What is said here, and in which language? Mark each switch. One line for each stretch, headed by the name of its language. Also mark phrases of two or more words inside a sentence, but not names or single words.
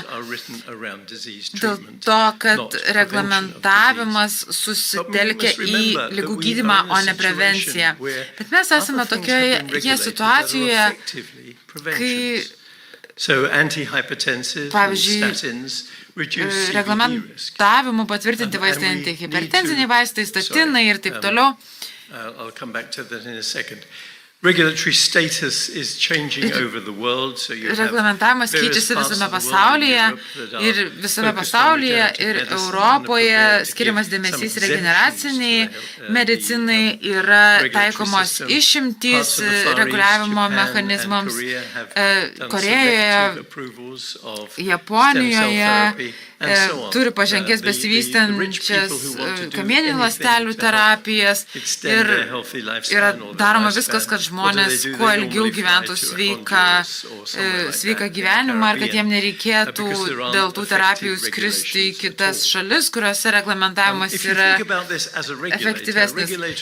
Lithuanian: Dėl to, kad reglamentavimas susitelkia į ligų gydymą, o ne prevenciją. Bet mes esame tokioje situacijoje, kai, pavyzdžiui, reglamentavimu patvirtinti vaistai, antihipertenziniai vaistai, statinai ir taip toliau.
English: I'll come back to that in a second. Regulatory status is changing over the world, so you have
Lithuanian: reglamentavimas keičiasi visame pasaulyje ir Europoje skiriamas dėmesys regeneraciniai medicinai, yra taikomos išimtys reguliavimo mechanizmams Korejoje, Japonijoje, turi pažangės besivystančias kamieninių ląstelių terapijas ir yra daroma viskas, kad žmonės kuo ilgiau gyventų sveiką gyvenimą ir kad jiem nereikėtų dėl tų terapijų skristi į kitas šalis, kuriuose reglamentavimas yra efektyvesnis.